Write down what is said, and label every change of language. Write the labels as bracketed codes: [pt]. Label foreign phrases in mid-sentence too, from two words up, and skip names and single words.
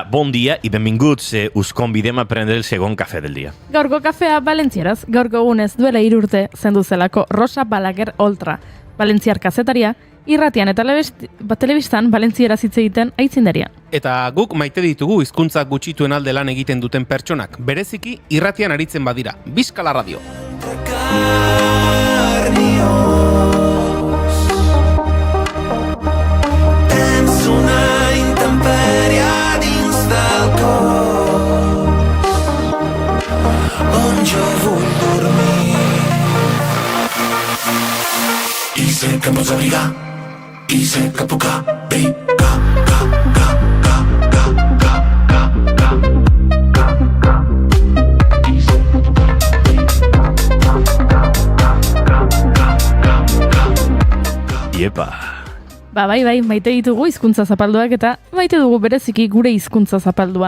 [ca] Bon dia y benvinguts. Us convidem a prendre el segon café del dia. [eu] Gaurko kafea Valentzieraz, gaurko egunez duela 3 urte zendu zelako Rosa Balaguer Oltra, valentziar kazetaria, irratian eta telebistan valentzieraz hitz egiten aitzindaria. Eta guk maite ditugu hizkuntza gutxituen alde lan egiten duten pertsonak, bereziki irratian aritzen badira. Bizkala radio. [ca] Una intemperia dins del cos on jo vull dormir i sé que em pots abrigar i sé que puc abrigar [eu] Iepa. Bai, maite ditugu hizkuntza zapalduak eta maite dugu bereziki gure hizkuntza zapaldua.